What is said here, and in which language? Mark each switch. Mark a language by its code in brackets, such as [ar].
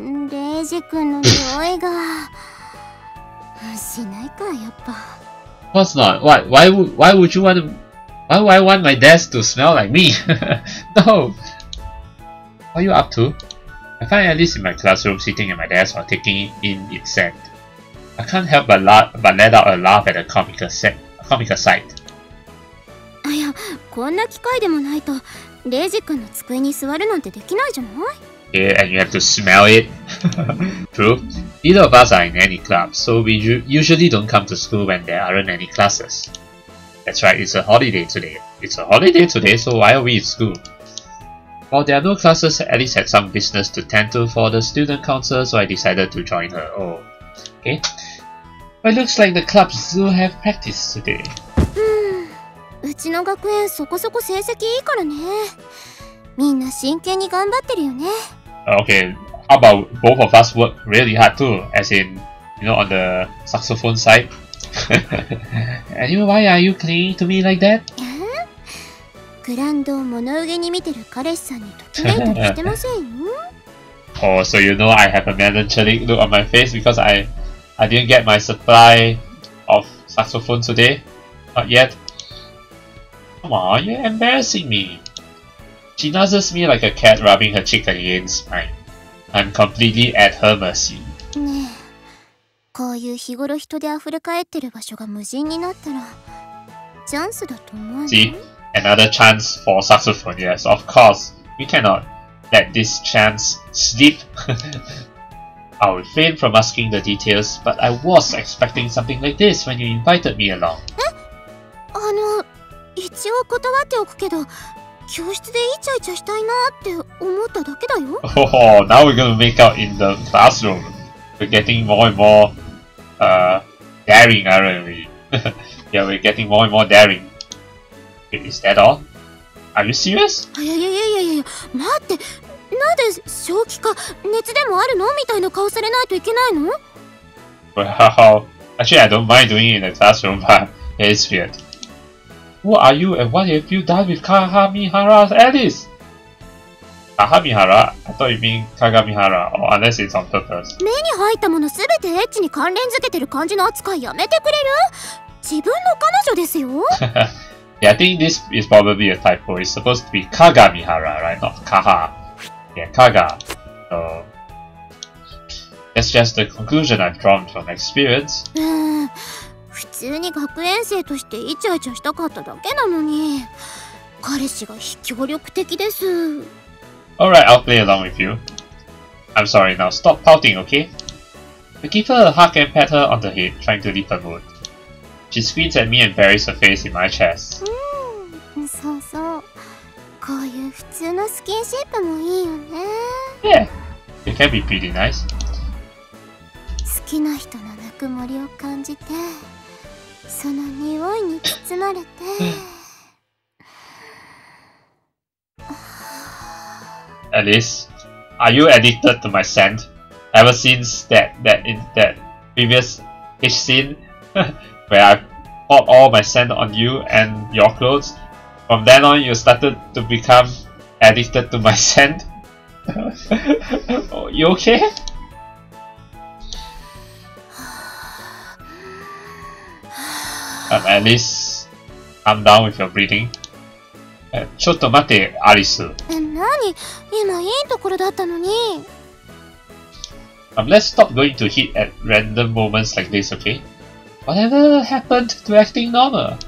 [ja] レイジ君の匂いがしないか、やっぱ。 [en] Of course not. Why would you want to? Why would I want my desk to smell like me? No. What are you up to? I find Alice in my classroom sitting at my desk while taking in its scent. I can't help but let out a laugh at the comical sight. [ja] いや、こんな機会でもないと、レイジ君の机に座るなんてできないじゃない？ [en] Yeah, and you have to smell it. True. Neither of us are in any club, so we usually don't come to school when there aren't any classes. That's right, it's a holiday today. It's a holiday today, so why are we in school? While there are no classes, Alice had some business to tend to for the student council, so I decided to join her. Oh, okay. Well, it looks like the clubs do have practice today. [ja] うちの学園そこそこ成績いいからね。みんな真剣に頑張ってるよね。 [en] Okay, how about both of us work really hard too, as in, you know, on the saxophone side? Anyway, why are you clinging to me like that? [ja] グランドを物憂げに見てる彼氏さんにときめいたりしてませんよ。 [en] Oh, so you know I have a melancholic look on my face because I didn't get my supply of saxophone today? Not yet? Come on, you're embarrassing me. She nuzzles me like a cat rubbing her cheek against mine. I'm completely at her mercy. [ja] ねえ、こういう日頃人で溢れ返ってる場所が無人になったらチャンスだと思うよ。 [en] See? Another chance for saxophone, yes, of course. We cannot let this chance slip. I refrained from asking the details, but I was expecting something like this when you invited me along. [ja] 一応断っておくけど、教室でイチャイチャしたいなって思っただけだよ。 [en] Oh, now we're gonna make out in the classroom. We're getting more and more daring, aren't we? Yeah, we're getting more and more daring. Is that all? Are you serious? [ja] いや、待って。なんで正気か熱でもあるのみたいな顔されないといけないの？ [en] Well, actually I don't mind doing it in the classroom, but it's weird. Who are you and what have you done with Kagamihara Alice? Kagamihara? I thought you mean Kagamihara, or unless it's on purpose. [ja] 目に入ったものすべてエッチに関連づけてる感じの扱いやめてくれる？自分の彼女ですよ。 [en] Yeah, I think this is probably a typo. It's supposed to be Kagamihara, right? Not Kaha. Yeah, Kaga. So that's just the conclusion I've drawn from experience. [ja] 普通に学園生としてイチャイチャしたかっただけなのに、彼氏が非協力的です。 [en] Alright, I'll play along with you. I'm sorry, now stop pouting, okay? I give her a hug and pat her on the head, trying to lift her mood. She squints at me and buries her face in my chest. [ja] そうそう。こういう普通のスキンシップもいいよね。 [en] Yeah, it can be pretty nice. [ja] 好きな人のぬくもりを感じて、その匂いに包まれて。 [en] Alice, are you addicted to my scent? Ever since that previous H scene where I poured all my scent on you and your clothes, from then on you started to become addicted to my scent? Oh, you okay? Alice, calm down with your breathing. [ja] ちょっと待って、アリス。何？今いいところだったのに。 [en] Let's stop going to hit at random moments like this, okay? Whatever happened to acting normal?